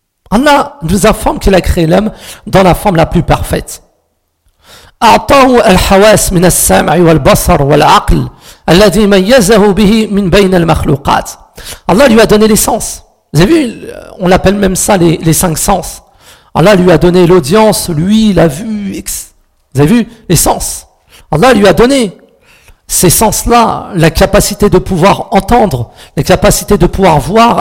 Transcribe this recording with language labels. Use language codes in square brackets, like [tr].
[fr] Allah nous informe qu'il a créé l'homme dans la forme la plus parfaite. [ar] أعطاه الحواس من السمع والبصر والعقل الذي ميزه به من بين المخلوقات. [fr] Allah lui a donné les sens. Vous avez vu, on l'appelle même ça les cinq sens. Allah lui a donné l'audience, lui, la vue, etc. Vous avez vu, les sens. Allah lui a donné ces sens-là, la capacité de pouvoir entendre, la capacité de pouvoir voir.